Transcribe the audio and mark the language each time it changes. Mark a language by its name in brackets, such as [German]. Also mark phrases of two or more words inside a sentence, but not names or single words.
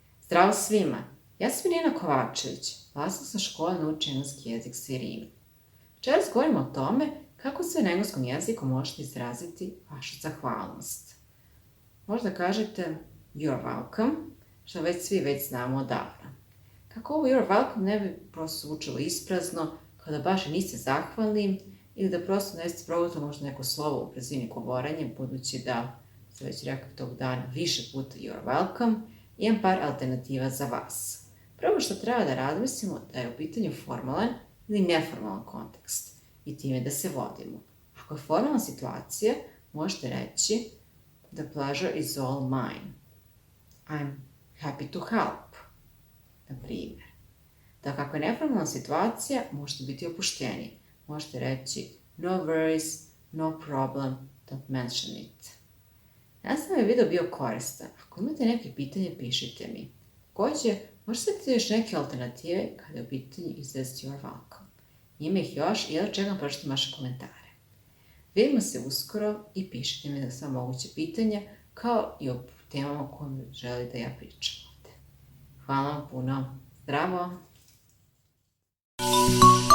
[Bosnian] Zdravo svima, ja sam Irina Kovačević, vlasnica škole Nauči engleski jezik sa Irinom. Večeras govorimo o tome kako se na engleskom jeziku možete izraziti vašu zahvalnost. Možda kažete [English] you're welcome, [Bosnian] što već svi znamo odavno. Kako ovo [English] you're welcome [Bosnian] ne bi prosto zvučalo isprazno, kao da baš niste zahvalni ili da prosto ne ste progutali možda neko slovo u brzini govorenja, budući da ste već rekli tog dana više puta [English] you're welcome, [Bosnian] imam par alternativa za vas. Prvo što treba da razmislimo da je u pitanju formalan ili neformalan kontekst i time da se vodimo. Ako je formalna situacija, možete reći [English] the pleasure is all mine. I'm happy to help, [Bosnian] na primjer. Da kako je neformalna situacija, možete biti opušteniji. Možete reći [English] no worries, no problem, don't mention it. [Bosnian] Nadam se da je video bio koristan. Ako imate neke pitanje, pišite mi. Također, možete vidjeti još neke alternative kada je u pitanju izraziti [English] you're welcome. [Bosnian] Ima ih još i ja čekam pročitam vaše komentare. Vidimo se uskoro i pišite mi za sva moguće pitanja, kao i o temama o kojima želi da ja pričam ovde. Hvala vam puno. Zdravo!